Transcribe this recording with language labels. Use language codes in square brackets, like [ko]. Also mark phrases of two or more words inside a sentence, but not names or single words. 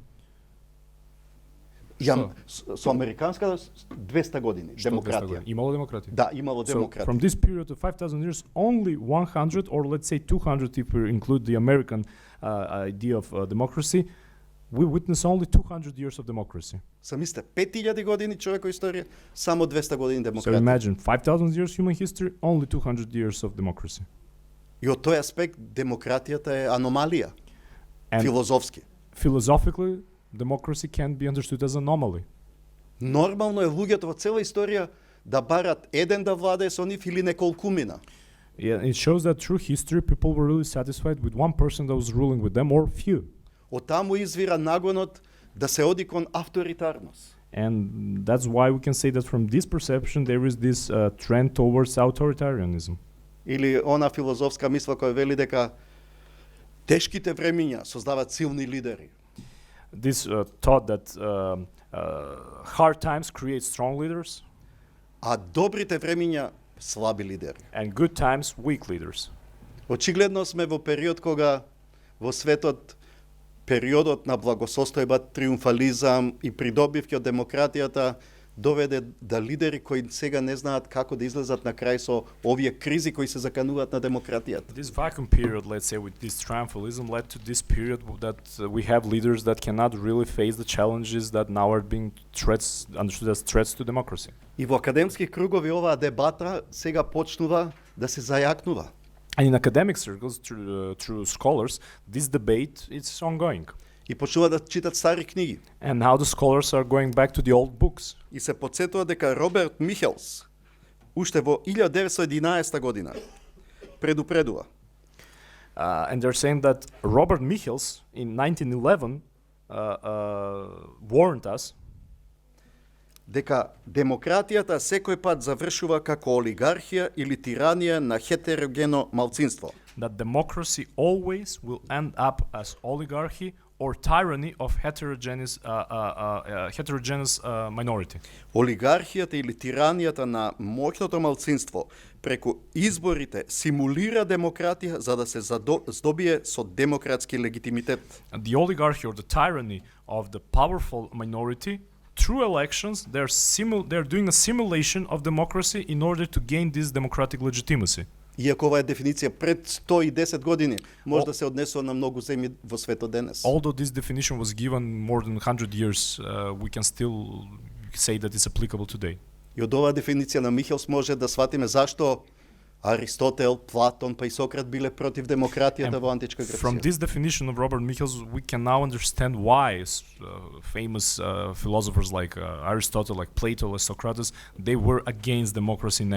[mk] Со американската 200 години демократија. Имало демократија. Да, имало [en] So [mk] демократија. [en] from this period of 5,000 years, only 100, or let's say 200 if we include the American idea of democracy, we witness only 200 years of democracy. [mk] Самисте 5000 години човекова историја, само 200 години [en] So [mk] демократија. [en] imagine 5,000 years human history, only 200 years of democracy. [mk] И од тој аспект демократијата е аномалија, [en] And [mk] филозофски. [en] philosophically, democracy can be understood as anomaly. [mk] Нормално е луѓето во цела историја да барат еден да владее со нив или неколкумина. [en] Yeah, it shows that through history, people were really satisfied with one person that was ruling with them, or few. [mk] Од таму извира нагонот да се оди кон авторитарност. [en] And that's why we can say that from this perception, there is this trend towards authoritarianism. [mk] Или она филозофска мисла која вели дека тешките времиња создаваат силни лидери. [en] This thought that hard times create strong leaders, [mk] А добрите времиња слаби лидери. [en] and good times weak leaders. [mk] Очигледно сме во период кога во светот периодот на благосостојба, триумфализам и придобивки од демократијата доведе да лидери кои сега не знаат како да излезат на крај со овие кризи кои се закануваат на демократијата. [en] This vacuum period, let's say, with this triumphalism, led to this period that we have leaders that cannot really face the challenges that now are being understood as threats to democracy. [mk] И во академски кругови оваа дебата сега почнува да се зајакнува. [en] And in academic circles, through scholars, this debate is ongoing. [mk] И почнува да читат стари книги. [en] And now the scholars are going back to the old books. [mk] И се подсетува дека Роберт Михелс уште во 1911 година предупредува. [en] And they're saying that Robert Michels in 1911 warned us [mk] дека демократијата секој пат завршува како олигархија или тиранија на хетерогено малцинство. [en] that democracy always will end up as oligarchy or tyranny of heterogeneous minority. [mk] Олигархијата или тиранијата на моќното малцинство преку изборите симулира демократија за да се здобие со демократски легитимитет. [en] And the oligarchy or the tyranny of the powerful minority, through elections, they're doing a simulation of democracy in order to gain this democratic legitimacy. [mk] Иако ова е дефиниција пред 110 години, може да се однесува на многу земји во светот денес. [en] Although this definition was given more than 100 years, we can still say that it's applicable today. [mk] И од оваа дефиниција на Михелс може да сватиме зашто Аристотел, Платон, па и Сократ биле против демократијата во античка [en] From [mk] Грција. [en] this definition of Robert Michels, we can now understand why famous philosophers like Aristotle, like Plato, like Socrates, they were against democracy in ancient Greece.